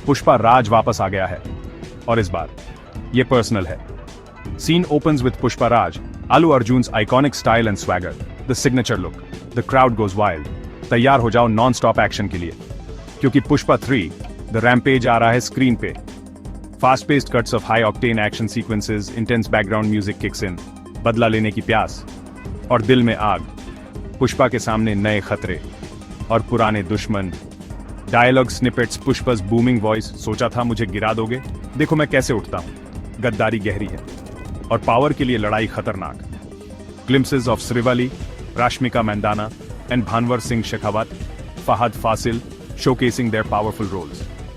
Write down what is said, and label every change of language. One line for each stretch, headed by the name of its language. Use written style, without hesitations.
Hindi: पुष्पा राज वापस आ गया है और इस बार ये पर्सनल है।
English: Scene opens with Pushpa Raj, Allu Arjun's iconic style and swagger, the signature look. The crowd goes wild.
Hindi: तैयार हो जाओ नॉन-स्टॉप एक्शन के लिए, क्योंकि पुष्पा 3, The Rampage आ रहा है स्क्रीन पे।
English: Fast-paced cuts of high-octane action sequences, intense background music kicks in,
Hindi: बदला लेने की प्यास और दिल में आग। पुष्पा के सामने नए खतरे और पुराने दुश्मन।
English: dialogue snippets, Pushpa's booming voice,
Hindi: सोचा था मुझे गिरा दोगे, देखो मैं कैसे उठता हूँ। गद्दारी गहरी है और पावर के लिए लड़ाई खतरनाक।
English: Glimpses of Srivalli, Rashmika Mandanna and Bhanwar Singh Shekhawat, Fahadh Faasil showcasing their powerful roles.